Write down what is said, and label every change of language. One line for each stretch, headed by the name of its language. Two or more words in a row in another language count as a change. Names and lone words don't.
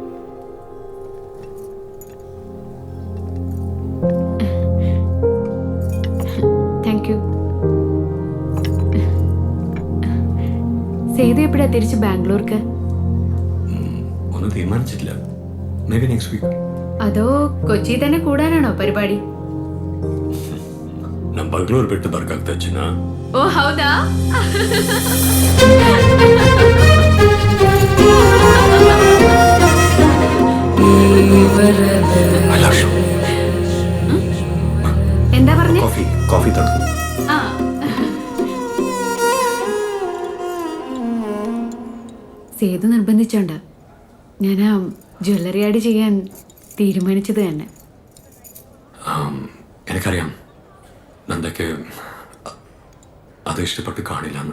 English: Thank you.
Malayalam: സേതു എപ്പോഴാ തിരിച്ച് ബാംഗ്ലൂർക്ക്? ഒന്നും തീരുമാനിച്ചിട്ടില്ല.
English: may be next week.
Malayalam: അതോ കൊച്ചി തന്നെ കൂടാനാണോ പരിപാടി?
Kannada: ನಮ್ಮ ಬೆಂಗಳೂರು ಬಿಟ್ಟು ಬರ್ಕಾಗ್ತಾ ಚಿನ್ನ. ಓ ಹೌದಾ?
Malayalam: എന്താ പറഞ്ഞേ?
Kannada: ಕಾಫಿ ತಗೊಂಡು.
Malayalam: ആ സേതു നിർബന്ധിച്ചോണ്ട ഞാൻ ആ
English: jewellery ad
Malayalam: ചെയ്യാൻ തീരുമാനിച്ചത് തന്നെ. എനിക്കറിയാം നന്ദയ്ക്ക് അത് ഇഷ്ടപ്പെട്ട് കാണില്ലെന്ന്.